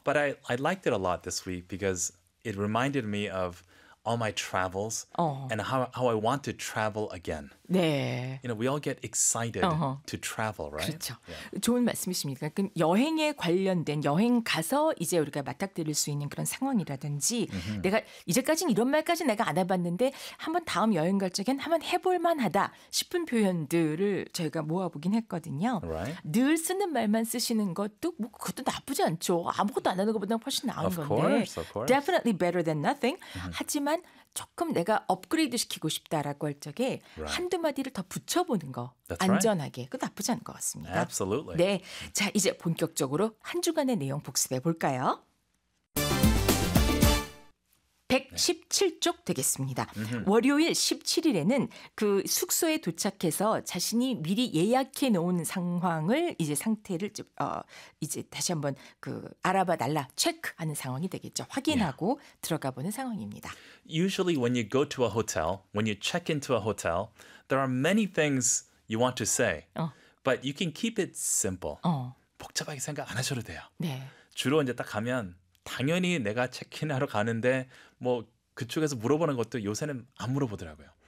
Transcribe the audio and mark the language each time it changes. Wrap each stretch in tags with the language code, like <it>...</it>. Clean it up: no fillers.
<en>But I liked it a lot this week because it reminded me of all my travels and how I want to travel again.</en> <ko>네.</ko> <en>You know, we all get excited to travel, right?</en> <ko>그렇죠. Yeah. 좋은 말씀이십니다. 그러니까 여행에 관련된 여행 가서 이제 우리가 맞닥뜨릴 수 있는 그런 상황이라든지 mm-hmm. 내가 이제까지는 이런 말까지 내가 안 해봤는데 한번 다음 여행 갈 적엔 한번 해볼 만하다 싶은 표현들을 저희가 모아보긴 했거든요.</ko> <en>Right?</en> <ko>늘 쓰는 말만 쓰시는 것도 뭐 그것도 나쁘지 않죠. 아무것도 안 하는 것보다 훨씬 나은</ko> <en>of</en> <ko>건데.</ko> <en>Of course, of course. Definitely better than nothing. Mm-hmm.</en> <ko>하지만 조금 내가 업그레이드 시키고 싶다라고 할 적에</ko> <en>right.</en> <ko>한두 마디를 더 붙여보는 거</ko> <en>That's</en> <ko>안전하게</ko> <en>right.</en> <ko>그 나쁘지 않은 것 같습니다.</ko> <en>Absolutely.</en> <ko>네, 자 이제 본격적으로 한 주간의 내용 복습해 볼까요? 117쪽 되겠습니다. Mm-hmm. 월요일 17일에는 그 숙소에 도착해서 자신이 미리 예약해 놓은 상황을 이제 상태를 좀, 이제 다시 한번 그 알아봐 달라 체크하는 상황이 되겠죠. 확인하고 yeah. 들어가 보는 상황입니다.</ko> <en>Usually when you go to a hotel, when you check into a hotel, there are many things you want to say. But you can keep it simple.</en> <ko>복잡하게 생각 안 하셔도 돼요. 네. 주로 이제 딱 가면 당연히 내가 체크인하러 가는데 뭐 그쪽에서 물어보는 것도 요새는 안 물어보더라고요.</ko>